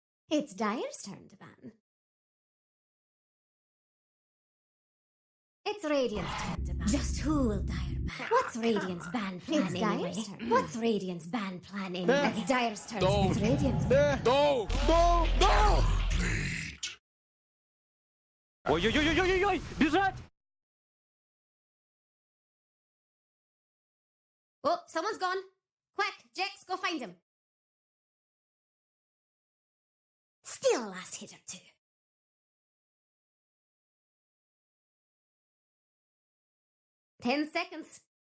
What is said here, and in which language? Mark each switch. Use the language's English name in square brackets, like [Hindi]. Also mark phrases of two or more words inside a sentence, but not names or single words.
[English] It's Dire's turn to ban. It's Radiant's turn to ban. Just who will Dire ban? What's Radiant's ban plan It's anyway? Dire's turn. What's Radiant's ban plan anyway? It's Dire's turn. No. It's Radiant's. No! No! No! [Russian] Ой-ой-ой-ой-ой-ой! Бежать! [English] Oh, someone's gone. Quick, Jax, go find him. Steal a last hit or two. Ten seconds.